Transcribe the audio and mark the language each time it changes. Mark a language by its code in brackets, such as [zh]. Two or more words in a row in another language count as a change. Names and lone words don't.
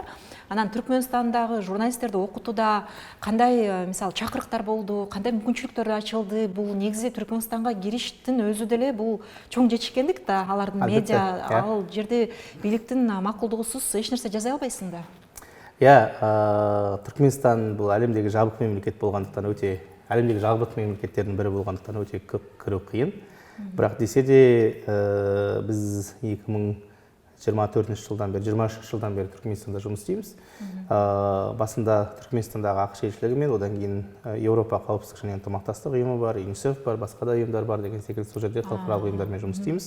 [ky] Анан Түркмөнстандагы журналисттерди окутууда кандай мисалы чакырыктар болду, кандай мүмкүнчүлүктөр ачылды? Бул негизи Түркмөнстанга кириштин өзү деле бул чоң жетишкендик да, алардын медиа, ал жерде бийликтин макулдугусуз эч нерсе жасай албайсың да. Түркменстан бул әлемдеги жабык мемлекет болгондуктан [kk] әлемдегі жабық мемлекеттердің бірі болғандықтан өте көп кіру қиын. Бірақ десе де біз 2024 жылдан бері, 23 жылдан бері Түркменстанда жұмыс істейміз. Басында Түркменстандағы ақш елшілігімен, одан кейін Еуропа қауіпсіздік және ынтымақтастық ұйымы бар, ЮНИСЕФ бар, басқа да ұйымдар бар деген секілді сол жерде халықаралық ұйымдармен жұмыс істейміз.